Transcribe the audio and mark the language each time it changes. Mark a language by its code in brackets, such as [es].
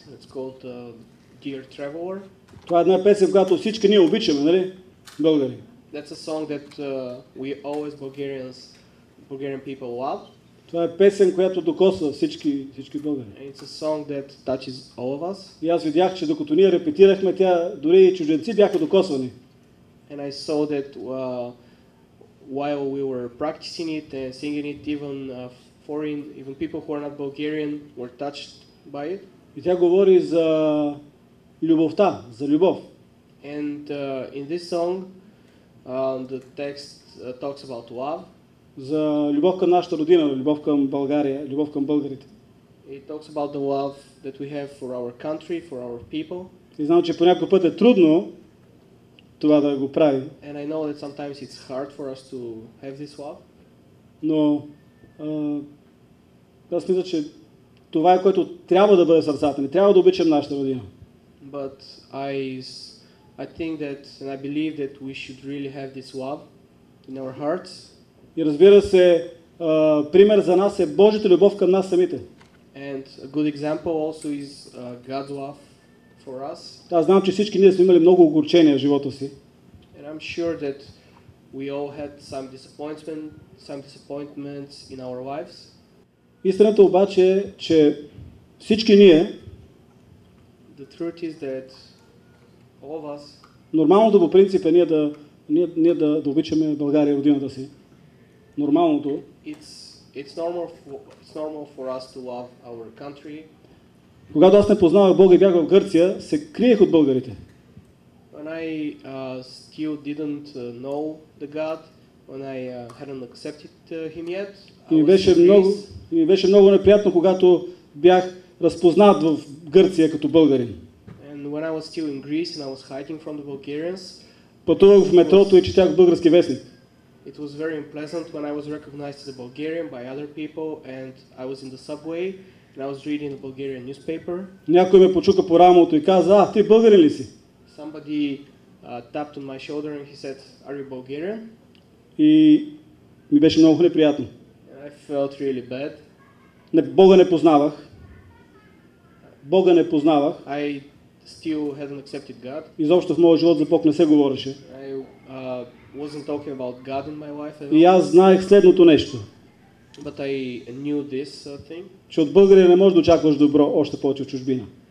[en] It's called Dear Traveler. [bg] Това е една песен, която всички ние обичаме, нали? Българи. [en] That's a song that we always Bulgarian people love. [bg] Това е песен, която докосва всички българи. [en] And it's a song that touches all of us. [bg] И аз видях, че докато ние репетирахме, тя дори и чужденци бяха докосвани. [en] And I saw that while we were practicing it and singing it, even people who are not Bulgarian were touched by it. [bg] И тя говори за любовта, за любов. [en] And in this song, the text talks about love. [bg] За любов към нашата родина, любов към България, любов към българите. [en] It talks about the love that we have for our country, for our people. [bg] И знам, че по някой път е трудно това да го прави. [en] And I know that sometimes it's hard for us to have this love. [bg] Но аз мисля, че това е което трябва да бъде сърцата ни. Трябва да обичам нашата родина. [en] But I think that, and I believe that we should really have this love in our hearts. [bg] И разбира се, пример за нас е Божията любов към нас самите. [en] And a good example also is God's love for us. [bg] Аз знам, че всички ние сме имали много огорчения в живота си. [en] And I'm sure that we all had some disappointments in our lives. [bg] Истината обаче е, че всички ние, [en] The truth is that all of us, [bg] нормалното по принцип е ние да обичаме България, родината си. Нормалното. [en] it's normal for us to love our country. [bg] Когато аз не познавах Бога и бях в Гърция, се криех от българите. [en] When I still didn't know the God, when I hadn't accepted Him yet, [bg] И [en] I was [bg] ми беше много неприятно, когато бях разпознат в Гърция като българин. [en] And when I was still in Greece and I was hiding from the Bulgarians, [bg] Пътувах в метрото и четях български вестник. [en] it was very unpleasant when I was recognized as a Bulgarian by other people and I was in the subway and I was reading the Bulgarian newspaper. [bg] Някой ме почука по рамото и каза: ти българин ли си? [en] Somebody tapped on my shoulder and he said, "Are you Bulgarian?" [bg] И ми беше много неприятно. [en] And I felt really bad. [bg] Бога не познавах. Бога не познавах. [en] I still hadn't accepted God. [bg] Изобщо в моя живот за Бог не се говореше. [en] I wasn't talking about God in my life at [bg] И [en] all. [bg] аз знаех следното нещо. [en] But I knew this thing, [bg] Че от българина не можеш да очакваш добро, още повече в чужбина.